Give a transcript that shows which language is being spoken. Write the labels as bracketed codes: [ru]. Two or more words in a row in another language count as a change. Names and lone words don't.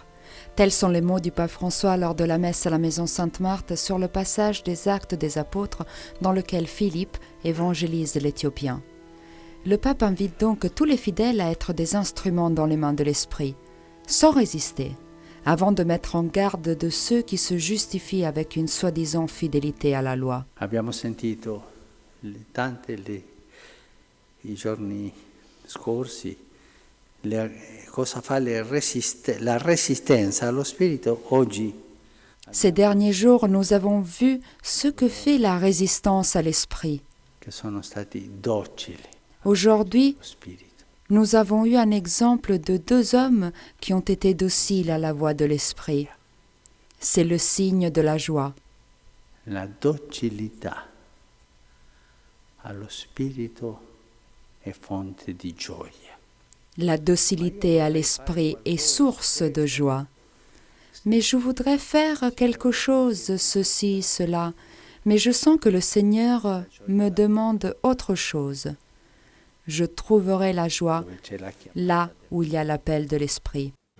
[fr] Tels sont les mots du pape François lors de la messe à la maison Sainte-Marthe sur le passage des Actes des Apôtres dans lequel Philippe évangélise l'Éthiopien. Le pape invite donc tous les fidèles à être des instruments dans les mains de l'Esprit, sans résister, avant de mettre en garde de ceux qui se justifient avec une soi-disant fidélité à la loi. [it] Abbiamo sentito i giorni scorsi cosa fa la resistenza allo spirito oggi. [fr] Ces derniers jours, nous avons vu ce que fait la résistance à l'esprit. [it] Che sono stati docili [fr] Aujourd'hui, [it] allo spirito. [fr] nous avons eu un exemple de deux hommes qui ont été dociles à la voix de l'esprit. C'est le signe de la joie. [it] La docilità allo spirito è fonte di gioia. [fr] La docilité à l'esprit est source de joie. Mais je voudrais faire quelque chose, ceci, cela, mais je sens que le Seigneur me demande autre chose. Je trouverai la joie là où il y a l'appel de l'esprit.